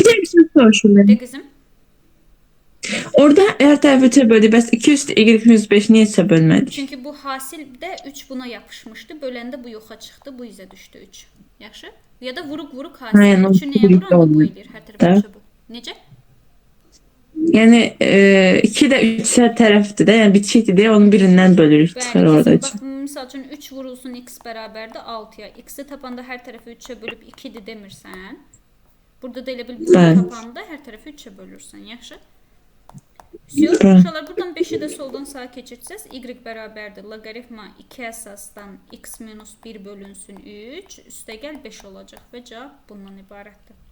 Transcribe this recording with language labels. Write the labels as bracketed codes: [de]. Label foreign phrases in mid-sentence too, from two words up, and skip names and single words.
[tr] Bir şey soruşum ben. [az] De qızım. [tr] Orada her tarafı 3'e böldü. [az] Bəs 2 üstü y minus 5 [tr] niye 3'e bölmedik? [az] Çünki bu hasildə 3 buna yapışmışdı. Böləndə bu yoxa çıxdı, bu izə düşdü 3. Yaxşı? Ya da vuruq hasil. [tr] Aynen, o [az] 3-ü nəyə [tr] birlikte [az] vuranda bu [tr] olmuyor. [az] eləyir? Hər tərəfə 3'ə böl. Necə? [tr] Yani 2 de 3'e tarafdı da. Yani bitişikti diye onun birinden [az] bölürük çıxar Bəli, orada. bax, misal üçün 3 vurulsun x bərabərdir 6-ya. X-i tapanda hər tərəfi 3-ə bölüb 2-dir demirsən. Burada da elə bil bunu Bəli. tapanda hər tərəfi 3-ə bölürsən. Yaxşı? Sür. Bəli. Uşaqlar, buradan 5-i də soldan sağa keçirsəz, y bərabərdir loqaritma 2 əsasdan x minus 1 bölünsün 3 üstəgəl 5 olacaq və cavab bundan ibarətdir.